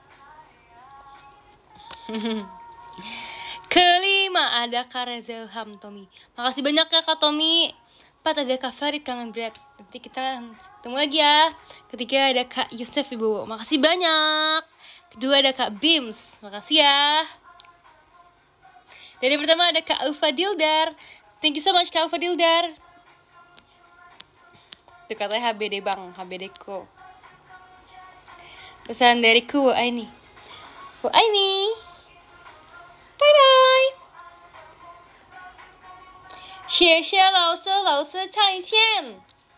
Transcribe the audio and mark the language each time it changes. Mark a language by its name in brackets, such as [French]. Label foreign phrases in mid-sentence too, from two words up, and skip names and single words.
[Indonesian] Ke-5 ada Kak Reza Ilham Tommy. Makasih banyak ya Kak Tommy. 4 ada Kak Farid Kangen Berat. Nanti kita ketemu lagi ya. Ketiga ada Kak Yusuf Ibu. Makasih banyak. Kedua ada Kak Bims. Makasih ya. Dan yang pertama ada Kak Ufa Dildar. [English] Thank you so much Kak Ufa Dildar. [Indonesian] Itu katanya HBD bang, HBD ko. Pesan dariku Aini. Aini. [English] Bye bye. [Chinese] 谢谢老师，老师再见。